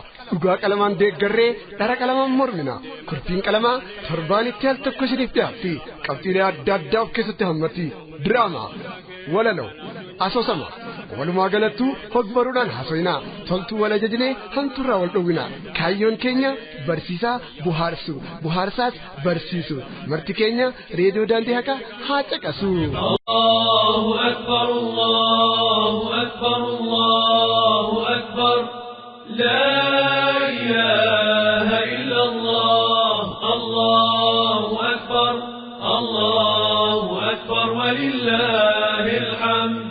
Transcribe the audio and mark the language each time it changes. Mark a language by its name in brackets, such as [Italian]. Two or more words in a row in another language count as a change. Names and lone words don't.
[Oromo] Dhugaa qalamaan deeggarree dhara qalamaan mormina kurtiin qalamaa torbaanitti al tokko isiniif dhiyaatti qabxiilee adda addaa of keessatti hammatti diraamaa walaloo asoosama walumaa galattu hogbaruudhaan haasofnaa toltuu wal ajajnee hanturraa wal dhowwina kaayyoon keenya barsiisaa buhaarsu buhaarsaas barsiisu marti keenya reediyoo daandii haqaa haa caqasu. [Arabic] الله أكبر الله أكبر الله أكبر لا إله إلا الله الله أكبر ولله الحمد.